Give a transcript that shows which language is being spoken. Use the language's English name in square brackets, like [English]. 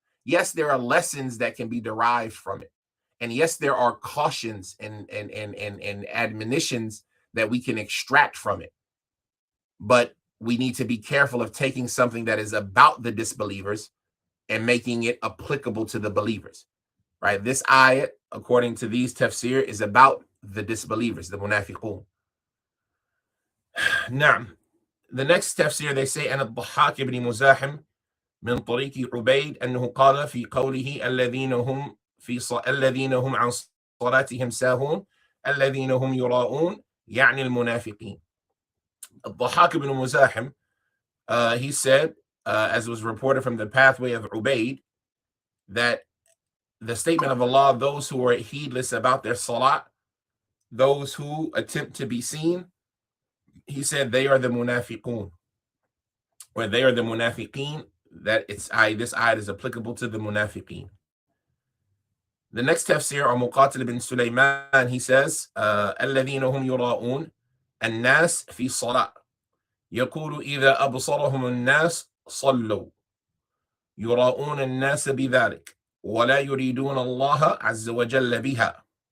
[English] Yes, there are lessons that can be derived from it. And yes, there are cautions and admonitions that we can extract from it. But we need to be careful of taking something that is about the disbelievers and making it applicable to the believers, right? This ayat, according to these tafsir, is about the disbelievers, the munafiqun. Now, the next tafsir, they say, [Arabic] أن الضحاك بن مزاحم من طريق عبيد أنه قال في قوله الذين هم الذين هم عن صلاتهم ساهون الذين هم يراءون يعني المنافقين. [English] الضحاك ibn Muzahim, he said, as was reported from the pathway of Ubaid, that the statement of Allah, those who are heedless about their salat, those who attempt to be seen, he said they are the munafiqun, or they are the munafiqeen, that this ayat is applicable to the munafiqeen. The next tafsir, or Muqatil ibn Sulaiman, he says, [Arabic] الذين هم يراءون الناس في صلاة يقول إذا أبصرهم الناس صلوا يراءون الناس بذلك ولا يريدون الله عز وجل بها.